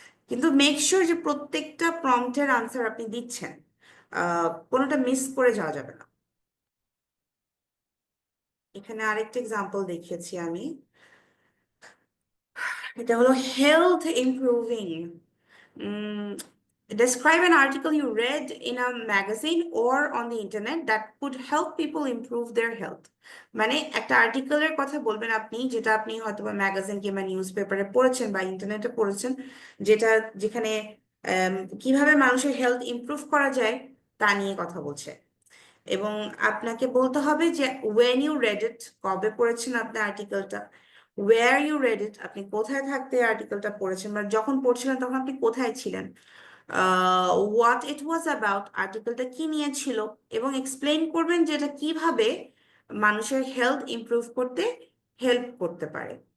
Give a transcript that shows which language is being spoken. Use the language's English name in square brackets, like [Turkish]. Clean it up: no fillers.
[Bangla] কিন্তু [English] make sure [Bangla] যে প্রত্যেকটা প্রম্পটের আনসার আপনি দিচ্ছেন, কোনোটা মিস করে যাওয়া যাবে না। এখানে আরেকটা এক্সাম্পল দেখিয়েছি আমি, এটা হলো health improving. [English] Describe an article you read in a magazine or on the internet that could help people improve their health। [Bangla] মানে একটা আর্টিকেলের কথা বলবেন আপনি, যেটা আপনি হয়তো বা ম্যাগাজিন কিংবা নিউজ পেপারে পড়েছেন বা ইন্টারনেটে পড়েছেন, যেখানে কিভাবে মানুষের হেলথ ইমপ্রুভ করা যায় তা নিয়ে কথা বলছে। এবং আপনাকে বলতে হবে যে [English] when you read it, [Bangla] কবে পড়েছেন আপনি আর্টিকেলটা, [English] where you read it, [Bangla] আপনি কোথায় থাকতে আর্টিকেলটা পড়েছেন, বা যখন পড়ছিলেন তখন আপনি কোথায় ছিলেন, [English] what it was about, [Bangla] আর্টিকেলটা কি নিয়ে ছিল, এবং এক্সপ্লেইন করবেন যে এটা কিভাবে মানুষের হেলথ ইমপ্রুভ করতে হেল্প করতে পারে।